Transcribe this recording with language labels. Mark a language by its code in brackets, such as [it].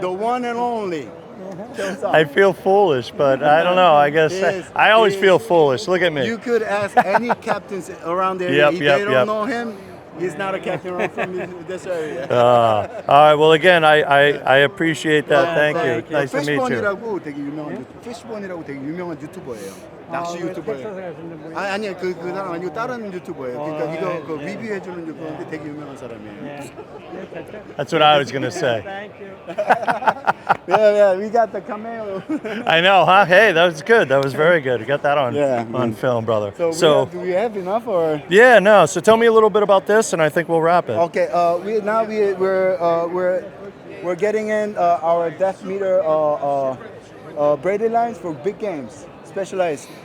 [en] The one and only. I feel foolish, but I don't know. I guess I always feel foolish. Look at me. You could ask any captains around there. If they don't know him, he's not a captain around from this area. All right. Well, again, I appreciate that. Thank you. Nice to meet you. [ko] 피쉬본이라고 되게 유명한 피쉬본이라고 되게 유명한 유튜버예요. 낚시 유튜버예요. 아니요, 그 사람 아니고 다른 유튜버예요. 그러니까 이거 그 리뷰해주는 유튜버인데 되게 유명한 사람이에요. [en] That's what I was gonna say. Thank you. Yeah, we got the cameo. I know, huh? Hey, that was good. That was very good. You got that on film, brother. So do we have enough or? Yeah, no. So tell me a little bit about this, and I think we'll wrap it. Okay. We're getting in our depth meter braided lines for big games, specialized.